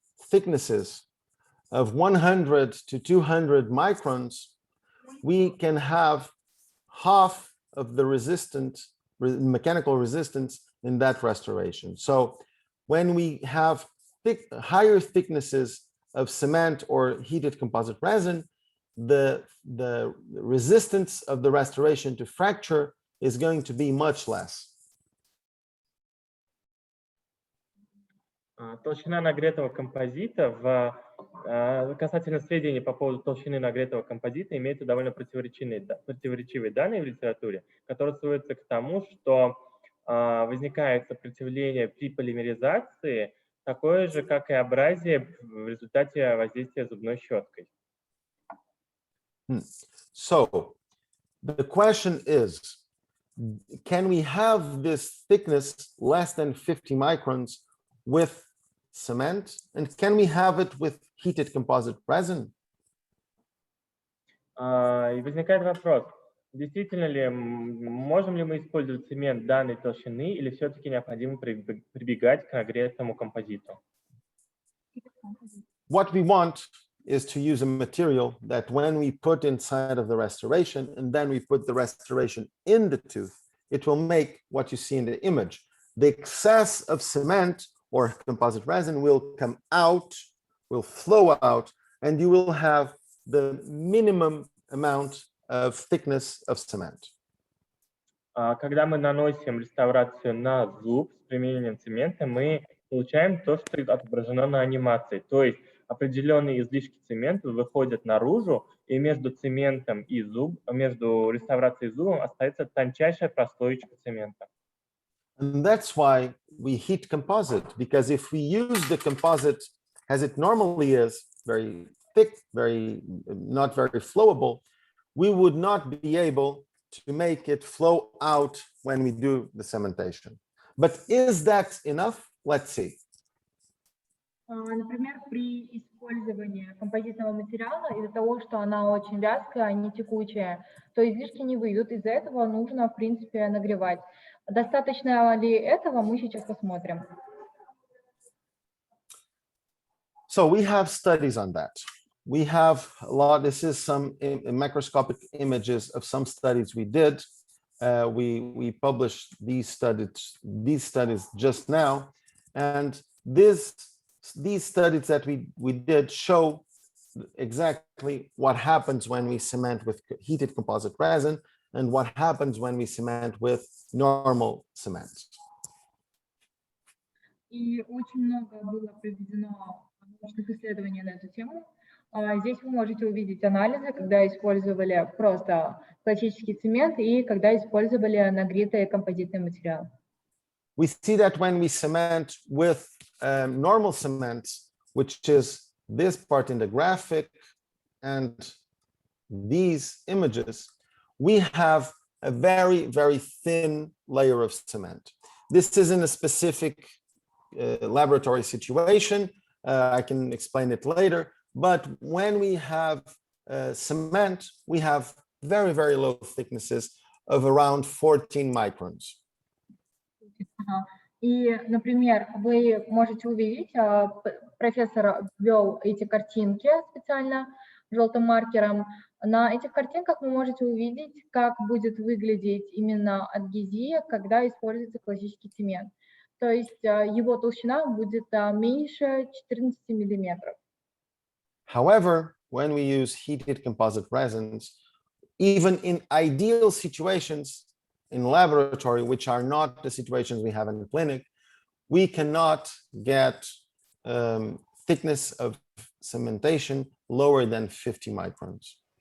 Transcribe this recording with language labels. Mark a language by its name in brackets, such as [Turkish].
[English] thicknesses of 100 to 200 microns, we can have half of the mechanical resistance in that restoration. So when we have higher thicknesses of cement or heated composite resin, the resistance of the restoration to fracture is going to be much less. [Russian] Толщина нагретого композита касательно сведений по поводу толщины нагретого композита имеются довольно противоречивые данные в литературе, которые сводятся к тому, что возникает сопротивление при полимеризации такое же, как и абразия в результате воздействия зубной щеткой. [English] So the question is, can we have this thickness less than 50 microns with cement, and can we have it with heated composite resin? [Russian] И возникает вопрос, действительно ли, можем ли мы использовать цемент данной толщины, или все-таки необходимо прибегать к нагретому композиту? [English] What we want is to use a material that when we put inside of the restoration, and then we put the restoration in the tooth, it will make what you see in the image. The excess of cement or composite resin will come out, will flow out, and you will have the minimum amount of thickness of cement. [Russian] Когда мы наносим реставрацию на зуб с применением цемента, мы получаем то, что отображено на анимации. То есть определенные излишки цемента выходят наружу, и между цементом и между реставрацией и зубом остается тончайшая прослоечка цемента. [English] And that's why we heat composite, because if we use the composite as it normally is, very thick, not very flowable, we would not be able to make it flow out when we do the cementation. But is that enough? Let's see. [Russian] Например, при использовании композитного материала, из-за того, что она очень вязкая, а не текучая, то излишки не выйдут. Из-за этого нужно, в принципе, нагревать. Достаточно ли этого, мы сейчас посмотрим. [English] So we have studies on that. We have a lot. This is some macroscopic images of some studies we did. We published these studies just now, and these studies that we did show exactly what happens when we cement with heated composite resin and what happens when we cement with normal cement. [Russian] И очень много было проведено научных исследований на эту тему. Здесь вы можете увидеть анализы, когда использовали просто классический цемент и когда использовали нагретый композитный материал. [English] We see that when we cement with normal cement, which is this part in the graphic and these images, we have a very, very thin layer of cement. This is in a specific laboratory situation. I can explain it later. But when we have cement, we have very, very low thicknesses of around 14 microns. [Russian] И, например, вы можете увидеть, профессор ввел эти картинки специально желтым маркером. На этих картинках вы можете увидеть, как будет выглядеть именно адгезия, когда используется классический цемент. То есть его толщина будет меньше 14 миллиметров. [English] However, when we use heated composite resins, even in ideal situations in laboratory, which are not the situations we have in the clinic, we cannot get thickness of cementation lower than 50 microns.